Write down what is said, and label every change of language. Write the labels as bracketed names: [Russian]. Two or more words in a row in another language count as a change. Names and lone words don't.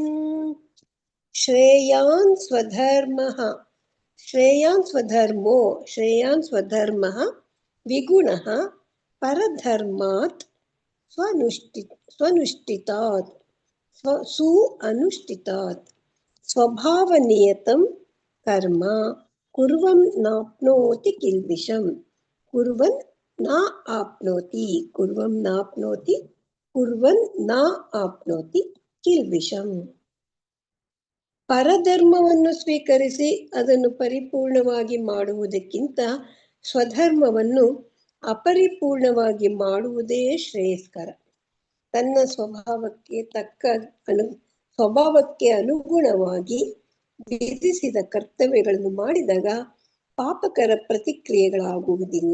[Sanskrit] ಶ್ರೇಯಾನ್ ಸ್ವಧರ್ಮಃ, ಶ್ರೇಯಾನ್ ಸ್ವಧರ್ಮೋ, ಶ್ರೇಯಾನ್ ಸ್ವಧರ್ಮಃ ವಿಗುಣಃ ಪರಧರ್ಮಾತ್ ಸ್ವನುಷ್ಠಿತಾತ್ ಸು ಅನುಷ್ಠಿತಾತ್ ಸ್ವಭಾವನಿಯತಂ ಕರ್ಮ ಕುರ್ವನ್ ನಾಪ್ನೋತಿ ಕಿಲ್ಬಿಷಂ. ಕುರ್ವನ್ ನಾ ಆಪ್ನೋತಿ, ಕುರ್ವಂ ನಾಪ್ನೋತಿ, ಕುರ್ವನ್ ನಾ ಆಪ್ನೋತಿ ಕಿಲ್ಬಿಷಂ. [Kannada] ಪರಧರ್ಮವನ್ನು ಸ್ವೀಕರಿಸಿ ಅದನ್ನು ಪರಿಪೂರ್ಣವಾಗಿ ಮಾಡುವುದಕ್ಕಿಂತ ಸ್ವಧರ್ಮವನ್ನು ಅಪರಿಪೂರ್ಣವಾಗಿ ಮಾಡುವುದೇ ಶ್ರೇಯಸ್ಕರ. ತನ್ನ ಸ್ವಭಾವಕ್ಕೆ ಅನುಗುಣವಾಗಿ ವಿಧಿಸಿದ ಕರ್ತವ್ಯಗಳನ್ನು ಮಾಡಿದಾಗ ಪಾಪಕರ ಪ್ರತಿಕ್ರಿಯೆಗಳಾಗುವುದಿಲ್ಲ.